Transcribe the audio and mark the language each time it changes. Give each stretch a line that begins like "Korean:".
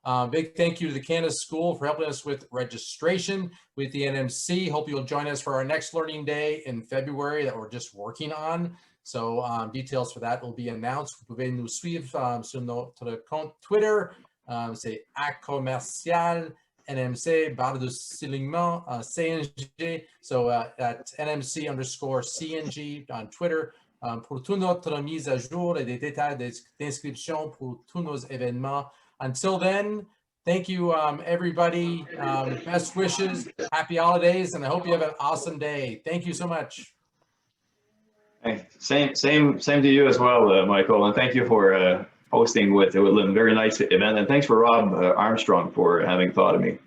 English: Big thank you to the Canada School for helping us with registration with the NMC. Hope you'll join us for our next learning day in February that we're just working on. So details for that will be announced.
French: Vous pouvez nous suivre sur notre compte Twitter. C'est @commercial NMC barre de soulignement CNG.
English: So at NMC_CNG on Twitter.
French: Pour toute notre mise à jour et des détails d'inscription pour tous nos événements.
English: Until then, thank you, everybody. Best wishes, happy holidays, and I hope you have an awesome day. Thank you so much. Hey, same to you as well, Michael, and thank you for hosting with Lynn. Very nice event, and thanks for Rob Armstrong for having thought of me.